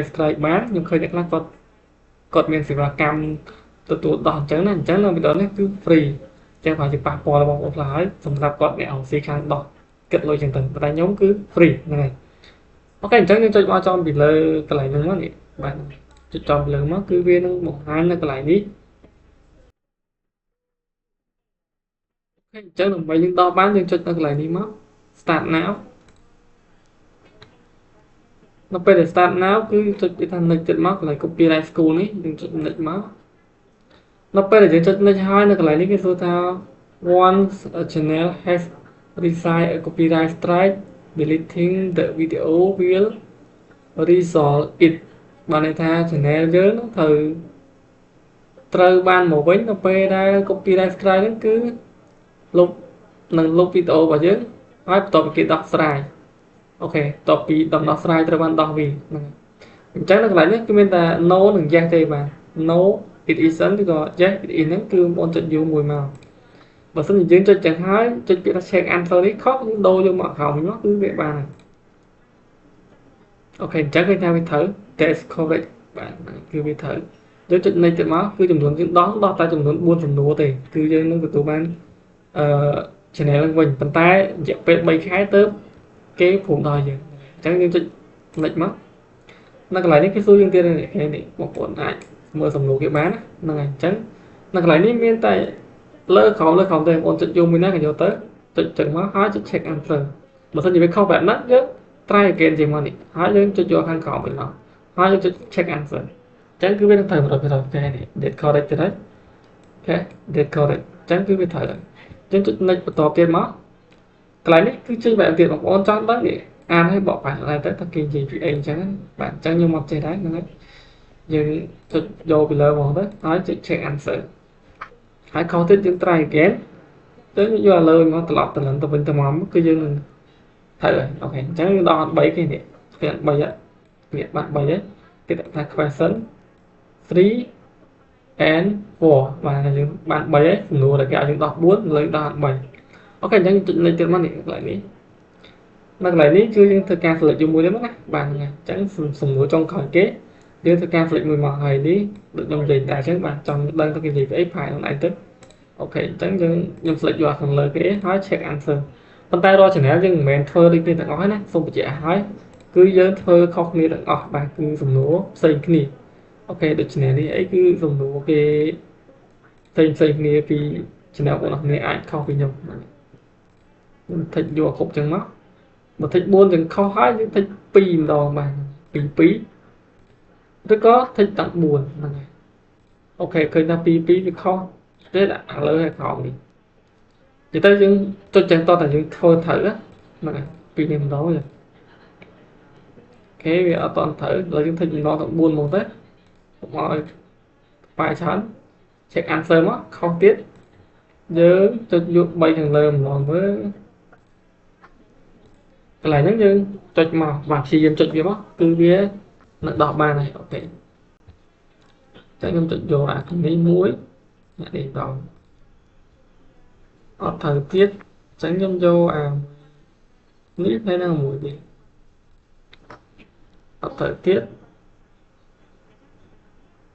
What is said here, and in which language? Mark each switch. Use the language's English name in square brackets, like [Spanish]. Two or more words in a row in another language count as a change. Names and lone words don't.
[Khmer] strike បានខ្ញុំឃើញអ្នកខ្លះគាត់មានសេវាកម្មទទួលដោះអញ្ចឹងណាអញ្ចឹងនៅវីដេអូនេះគឺ free អញ្ចឹងប្រហែលជាប៉ះពាល់របស់បងប្អូនខ្លះហើយសម្រាប់គាត់អ្នកអង្គខាងដោះគិតលុយចឹងទៅតែខ្ញុំគឺ free ហ្នឹងហើយអូខេអញ្ចឹងយើងចុចមកចំពីលើកន្លែងហ្នឹងមកនេះបាទចុចចំពីលើមកគឺវានឹងបង្ហាញនៅកន្លែងនេះអូខេអញ្ចឹងដើម្បីយើងដោះបានយើងចុចនៅកន្លែងនេះមក [English] start now [Khmer] នៅពេលដែល [English] start now [Khmer] គឺចុចពីថា next ទៀតមកកន្លែង [English] copyright school [Khmer] នេះយើងចុច next មកនៅពេលដែលយើងចុច next ហើយនៅកន្លែងនេះគេសួរថា [English] once a channel has received a copyright strike deleting the video will resolve it [Khmer] បានន័យថា channel យើង ត្រូវបានមកវិញនៅពេលដែល [English] copyright strike [Khmer] ហ្នឹងគឺលុបនឹងលុបវីដេអូរបស់យើងហើយបន្ទាប់ពីគេដោះស្រាយអូខេបន្ទាប់ពីដំណោះស្រាយត្រូវបានដោះវាហ្នឹងអញ្ចឹងនៅកន្លែងនេះគឺមានតែ no និង yes ទេបាទ [English] no it isn't [Khmer] ឬក៏ [English] yes it is [Khmer] ហ្នឹងគឺបងចុច u មួយមកបើសិនជាយើងចុចចឹងហើយចុចពាក្យថា [English] check answer [Khmer] នេះខុសយើងដូរយកមកក្រោមវិញមកគឺវាបាន អូខេអញ្ចឹងឃើញថាវាត្រូវ [English] test correct [Khmer] បាទគឺវាត្រូវយើងចុច next ទៀតមកគឺចំនួនយើងដោះតែចំនួន4សំណួរទេគឺយើងនឹងទទួលបានchannel ឡើងវិញប៉ុន្តែរយៈពេល3ខែទៅគេព្រមដល់យើងអញ្ចឹងយើងចុច next មកនៅក ន្លែងនេះគេសួរយើងទៀតនេះបងប្អូនអាចមើលសំណួរគេបានហ្នឹងហើយអញ្ចឹងនៅកន្លែងនេះមានតែលើក្រោមទេបងប្អូនចុចយកមួយណាក៏យកទៅចុចចឹងមកហើយចុច [English] check answer [Khmer] បើសិនជា វាខុសបែបហ្នឹងយើង [English] try again [Khmer] ជាងមកនេះហើយយើងចុចយកខាងក្រោមវិញមកហើយយើងចុច [English] check answer [Khmer] អញ្ចឹងគឺវានឹងត្រូវ 100% ទេនេះ [English] date correct [Khmer] ទេ អូខេ [English] date correct [Khmer] អញ្ចឹងគឺវាត្រូវហើយយើងចុច next បន្តទៀតមកកន្លែងនេះគឺចេញបែបទៀតបងប្អូនចង់ដឹងនេះអានឲ្យបកប្រែlạiទៅថាគេនិយាយពីអីអញ្ចឹងបាទអញ្ចឹងខ្ញុំមកចេះដែរហ្នឹងហើយយើងចុចយកពីលើមកទៅហើយចុច [English] check answer [Khmer] ហើយខុសទៀតយើង [English] try again [Khmer] ទៅយកលើមកត្រឡប់ទៅនឹងទៅវិញទៅមកគឺយើងនឹងត្រូវហើយអូខេអញ្ចឹងដល់3គេនេះវា3នេះបាត់3ហើយគេដាក់ថា question 3 and 4 បាទយើងបាន3ហើយសំណួរដែលគេឲ្យយើងដោះ4លើដោះ3អូខេអញ្ចឹងចុចលេខទៀតមកនេះកន្លែងនេះនៅកន្លែងនេះគឺយើងធ្វើការ select ជាមួយទេមកណាបាទហ្នឹងហើយអញ្ចឹងសំណួរចុងក្រោយគេយើងធ្វើការ select មួយមកហើយនេះដូចខ្ញុំនិយាយតែអញ្ចឹងបាទចង់ដឹងទៅគេនិយាយពីអីផាយខ្លួនឯងទៅ អូខេអញ្ចឹងខ្ញុំ select យកខាងលើគេហើយ [English] check answer [Khmer] ប៉ុន្តែរាល់ channel យើងមិនមែនធ្វើដូចគ្នាទាំងអស់ទេណាសូមបញ្ជាក់ឲ្យគឺយើងធ្វើខុសគ្នាទាំងអស់បាទគឺសំណួរផ្សេងគ្នាអូខេដូច channel នេះអី គឺសំណួរគេផ្សេងគ្នាពី channel បងប្អូនអាចខុសពីខ្ញុំខ្ញុំថិចយកគ្រប់ចឹងមកបើថិច4ចឹងខុស ហើយយើងថិច2ម្ដងបាទ2ឬក៏ថិចទាំង4ហ្នឹងហើយអូខេឃើញថា2វាខុសទេដាក់ខាងលើហើយក្រោមនេះនិយាយទៅយើងចុចចឹងតតែយើងធ្វើត្រូវហ្នឹងហើយ2នេះម្ដងចឹងអូខេវាអត់តន់ត្រូវឥឡូវយើងថិចម្ដងទាំង4មកទៅមកឲ្យបាយច្រើន [English] check answer [Khmer] មកខុសទៀតយើងចុចយក3ខាងលើម្ដងមើល កន្លែងហ្នឹងយើងចុចមកបាទព្យាយាមចុចវាមកគឺវានឹងដោះបានហើយអូខេចឹងខ្ញុំចុចយកអានេះមួយនេះដល់អត់ត្រូវទៀតចឹងខ្ញុំយកអានេះនៅនឹងមួយនេះ អត់ត្រូវទៀត